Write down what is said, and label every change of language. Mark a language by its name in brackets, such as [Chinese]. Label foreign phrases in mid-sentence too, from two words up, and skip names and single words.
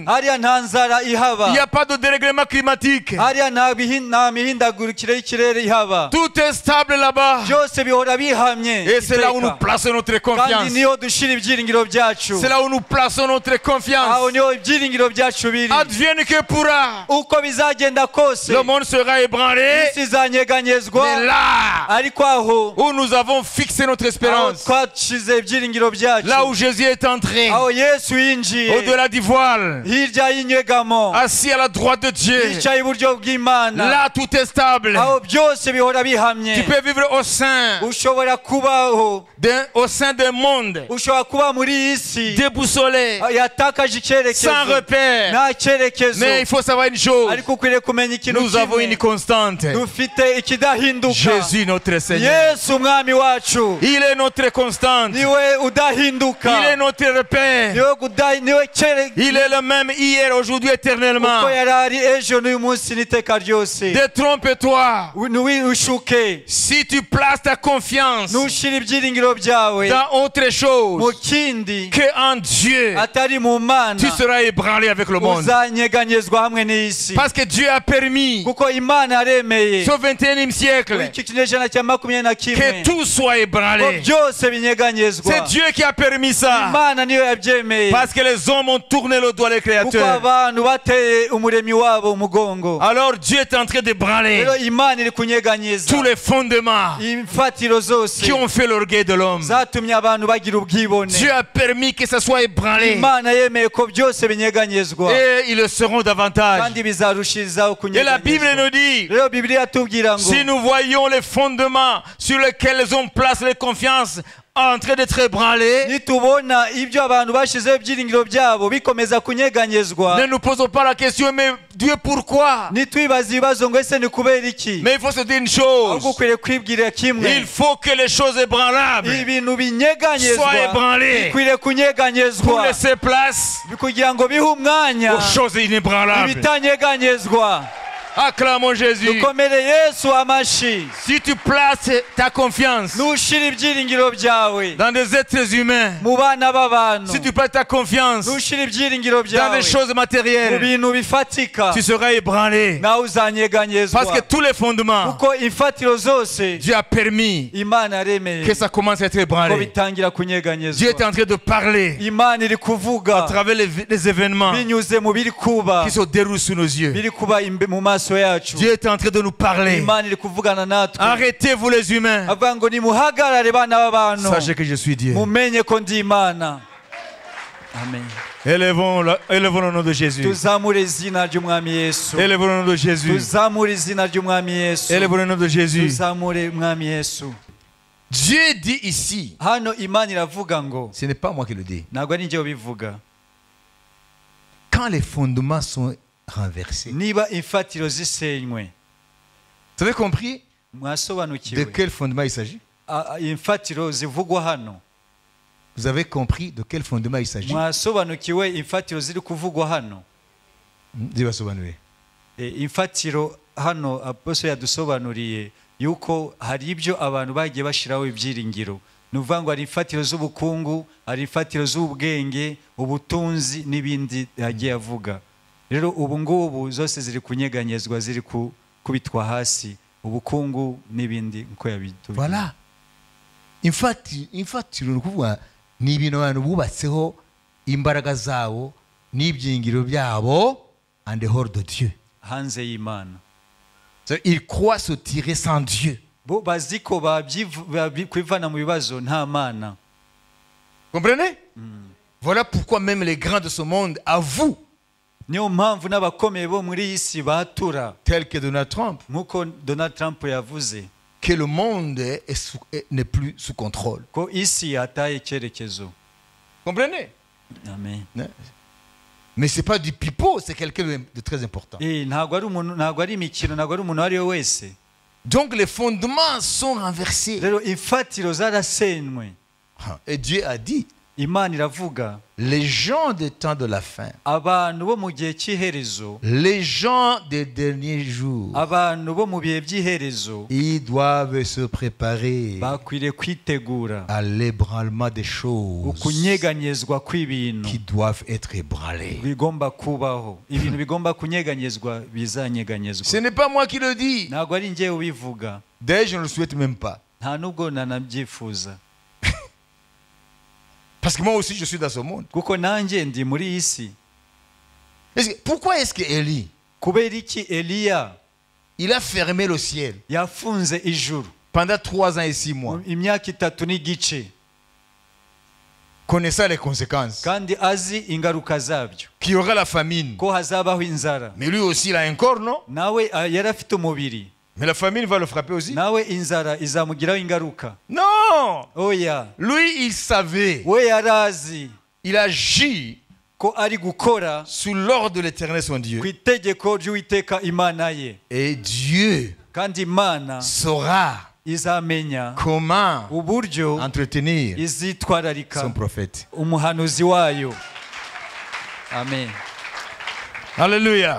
[Kinyarwanda] hariya nta nzara [French] Il [Kinyarwanda] ihaba. [French] n'y a pas de dérèglement climatique. [Kinyarwanda] hariya nta mihindagurikire y'ikirere ihaba. [French] Tout est stable là-bas. [Kinyarwanda] byose bihora bihamye [French] Et c'est là où nous [Kinyarwanda] iteka. [French] plaçons notre [Kinyarwanda] kandi [French] confiance. [Kinyarwanda] niho dushira ibyiringiro byacu. [French] C'est là où nous plaçons notre [Kinyarwanda] aho [French] confiance. [Kinyarwanda] niho ibyiringiro byacu biri. [French] Advienne que pourra. [Kinyarwanda] uko bizagenda kose [French] Le monde sera ébranlé. [Kinyarwanda] isi izanyeganyezwa, [French] Mais là [Kinyarwanda] ariko aho [French] où nous avons fixé notre [Kinyarwanda] aho [French] espérance, [Kinyarwanda] twashize ibyiringiro byacu, [French] là où Jésus est entré, [Kinyarwanda] aho Yesu yinjiye [French] au-delà du voile, [Kinyarwanda] hirya y'inyegamo, [French] assis à la droite de Dieu, [Kinyarwanda] yicaye iburyo bw'Imana, [French] là tout est stable. [Kinyarwanda] aho byose bihora bihamye. [French] Tu peux vivre au sein [Kinyarwanda] ushobora kubaho, [French] d'un monde [Kinyarwanda] ushobora kuba muri iyi si [French] déboussolé, [Kinyarwanda] yatakaje icyerekezo, [French] sans repère. [Kinyarwanda] nta cyerekezo. [French] Mais il faut savoir une chose, [Kinyarwanda] ariko ukwiriye kumenya ikintu [French] nous avons une [Kinyarwanda] kimwe, [French] constante. [Kinyarwanda] dufite ikidahinduka. [French] Jésus notre Seigneur. [Kinyarwanda] Yesu umwami wacu [French] Il est notre constante. [Kinyarwanda] niwe udahinduka, [French] Il est notre repère. [Kinyarwanda] niwe [French] Il est le même hier, aujourd'hui, éternellement. [Kinyarwanda] uko yari ari ejo n'uyu munsi n'iteka ryose. [French] Détrompe-toi. [Kinyarwanda] Ntiwishuke, [French] Si tu places ta confiance [Kinyarwanda] ntushire ibyiringiro byawe [French] dans autre [Kinyarwanda] mu [French] chose [Kinyarwanda] kindi [French] que en Dieu, [Kinyarwanda] atari mu Mana, [French] tu seras ébranlé avec le monde. [Kinyarwanda] uzanyeganyezwa hamwe n'isi. [French] Parce que Dieu a permis, [Kinyarwanda] kuko Imana yaremeye [French] au 21e siècle, [Kinyarwanda] muri iki kinyejana cya 21, [French] que tout soit [Kinyarwanda] ko [French] ébranlé. [Kinyarwanda] byose binyeganyezwa. [French] C'est Dieu qui a permis ça. [Kinyarwanda] Imana niyo yabyemeye, [French] Parce que les hommes ont tourné le doigt les [Kinyarwanda] kuko [French] créateurs. [Kinyarwanda] abantu bateye umuremyi wabo umugongo. [French] Alors Dieu est en train d'ébranler [Kinyarwanda] rero Imana iri kunyeganyeza [French] tous les fondements [Kinyarwanda] imfatiro zose [French] qui ont fait l'orgueil de l'homme. [Kinyarwanda] zatumye abantu bagira ubwibone. [French] Dieu a permis que ça soit ébranlé. [Kinyarwanda] Imana yemeye ko byose binyeganyezwa, [French] Et ils le seront davantage. [Kinyarwanda] kandi bizarushirizaho [French] Et la Bible [Kinyarwanda] kunyeganyezwa. [French] nous dit, [Kinyarwanda] rero Bibiliya atubwira ngo [French] si nous voyons les fondements sur lesquels les hommes placent les confiances en train d'être ébranlés, [Kinyarwanda] nitubona ibyo abantu bashizeho ibyiringiro byabo bikomeza kunyeganyezwa, [French] ne nous posons pas la question, mais Dieu pourquoi? [Kinyarwanda] nitwibaza ibibazo ngo ese ni kubera iki. [French] Mais il faut se dire une [Kinyarwanda] ahubwo [French] chose, [Kinyarwanda] ukwiriye kwibwira kimwe, [French] il faut que les choses ébranlables [Kinyarwanda] ibintu binyeganyezwa [French] soient ébranlées [Kinyarwanda] bikwiriye [French] pour [Kinyarwanda] kunyeganyezwa [French] laisser place [Kinyarwanda] kugira ngo bihe umwanya [French] aux choses inébranlables. [Kinyarwanda] ibitanyeganyezwa. [French] Acclamons Jésus. [Kinyarwanda] dukomere Yesu amashi. [French] Si tu places ta confiance [Kinyarwanda] nushira ibyiringiro byawe [French] dans des êtres humains, [Kinyarwanda] mu bana b'abantu, [French] si tu places ta confiance [Kinyarwanda] nushira ibyiringiro [French] dans [Kinyarwanda] byawe [French] des choses [Kinyarwanda] mu [French] matérielles, [Kinyarwanda] bintu bifatika, [French] tu seras ébranlé. [Kinyarwanda] nawe uzanyeganyezwa. [French] Parce que tous les fondements, [Kinyarwanda] kuko imfatiro zose [French] Dieu a permis [Kinyarwanda] Imana yaremeye [French] que ça commence à être [Kinyarwanda] ko [French] ébranlé. [Kinyarwanda] bitangira [French] Dieu [Kinyarwanda] kunyeganyezwa. [French] est en train de parler [Kinyarwanda] Imana iri [French] à [Kinyarwanda] kuvuga [French] travers les événements [Kinyarwanda] binyuze mu biri kuba, [French] qui se déroulent sous nos yeux. [Kinyarwanda] biri kuba mu maso yacu. [French] Dieu est en train de nous parler. [Kinyarwanda] Imana iri kuvugana natwe, [French] Arrêtez-vous les humains. [Kinyarwanda] avuga ngo nimuhagarare bana b'abantu, [French] Sachez que je suis Dieu. [Kinyarwanda] mumenye ko ndi Imana. Amen. [French] Élevons le nom de Jésus. [Kinyarwanda] tuzamure izina ry'umwami Yesu, [French] Élevons le nom de Jésus. [Kinyarwanda] tuzamure izina ry'umwami Yesu, [French] Élevons le nom de Jésus. [Kinyarwanda] tuzamure umwami Yesu. [French] Dieu dit ici, [Kinyarwanda] hano Imana iravuga ngo, [French] ce n'est pas moi qui le dis, [Kinyarwanda] ntabwo ari njye ubivuga, [French] quand les fondements sont renversés. [Kinyarwanda] niba imfatiro zisenywe. [French] Vous avez compris de [Kinyarwanda] mwasobanukiwe [French] quel fondement il s'agit? [Kinyarwanda] imfatiro zivugwa hano? [French] Vous avez compris de quel fondement il s'agit? [Kinyarwanda] mwasobanukiwe imfatiro ziri kuvugwa hano? [French] Dieu va sobanurira. [Kinyarwanda] Imfatiro hano apostle yadusobanuriye yuko hari ibyo abantu bagiye bashiraho ibyiringiro. Ni ukuvuga ngo hari imfatiro z'ubukungu, hari imfatiro z'ubwenge, ubutunzi n'ibindi yagiye avuga. Rero ubu ngubu zose ziri kunyeganyezwa, ziri kubitwa hasi, ubukungu n'ibindi nko yabitubwiye. Voilà. Imfatiro ni ukuvuga ni ibintu abantu bubatseho imbaraga zabo n'ibyingiro byabo [English] and the whole [French] de Dieu. [Kinyarwanda] hanze y'Imana. [French] Ils croient se tirer sans Dieu. [Kinyarwanda] bo bazi ko kwivana mu bibazo nta mana. [French] Comprenez? Voilà pourquoi même les grands de ce monde avouent, [Kinyarwanda] Niyo mpamvu n'abakomeye bo muri iyi si batura [French] tel que Donald Trump, [Kinyarwanda] nk'uko Donald Trump yavuze [French] que le monde n'est plus sous contrôle. [Kinyarwanda] ko isi yataye icyerekezo. [French] Comprenez? Amen. Mais ce n'est pas du pipeau, c'est quelqu'un de très important. [Kinyarwanda] Ntabwo ari umuntu, ntabwo ari imikino, ntabwo ari umuntu ari we wese. [French] Donc les fondements sont renversés. [Kinyarwanda] Rero imfatiro zarasenywe. [French] Et Dieu a dit, [Kinyarwanda] Imana iravuga [French] les gens des temps de la fin, [Kinyarwanda] abantu bo mu gihe cy'iherezo, [French] les gens des derniers jours, [Kinyarwanda] abantu bo mu bihe by'iherezo [French] ils doivent se préparer [Kinyarwanda] bakwiriye kwitegura [French] à l'ébranlement des choses [Kinyarwanda] ukunyeganyezwa kw'ibintu [French] qui doivent être ébranlées. [Kinyarwanda] bigomba kubaho, ibintu bigomba kunyeganyezwa bizanyeganyezwa. [French] Ce n'est pas moi qui le dis. [Kinyarwanda] Ntabwo ari njyewe ubivuga, [French] D'ailleurs, je ne le souhaite même pas. [Kinyarwanda] nta nubwo nanabyifuza, [French] Parce que moi aussi, je suis dans ce monde. [Kinyarwanda] kuko nanjye ndi muri iyi si. [French] Pourquoi est-ce que Élie, [Kinyarwanda] Kubera iki Eliya [French] il a fermé le ciel [Kinyarwanda] yafunze ijuru [French] pendant 3 ans et 6 mois, [Kinyarwanda] imyaka 3 n'igice, [French] connaissant les conséquences, [Kinyarwanda] kandi azi ingaruka zabyo, [French] qu'il y aura la famine? [Kinyarwanda] ko hazabaho inzara? [French] Mais lui aussi, il a un corps, non? [Kinyarwanda] Nawe yari afite umubiri, [French] Mais la famine va le frapper aussi? [Kinyarwanda] nawe inzara izamugiraho ingaruka. [French] Non! [Kinyarwanda] Oya, [French] Lui, il savait. [Kinyarwanda] we yarazi [French] Il agit [Kinyarwanda] ko ari gukora [French] sous l'ordre de l'Éternel, son Dieu. [Kinyarwanda] ku itegeko ry'Uwiteka Imana ye, [French] Et Dieu [Kinyarwanda] kandi Imana [French] saura [Kinyarwanda] izamenya [French] comment [Kinyarwanda] uburyo [French] entretenir [Kinyarwanda] izitwararika [French] son prophète. [Kinyarwanda] umuhanuzi wayo. Amen. Alléluia.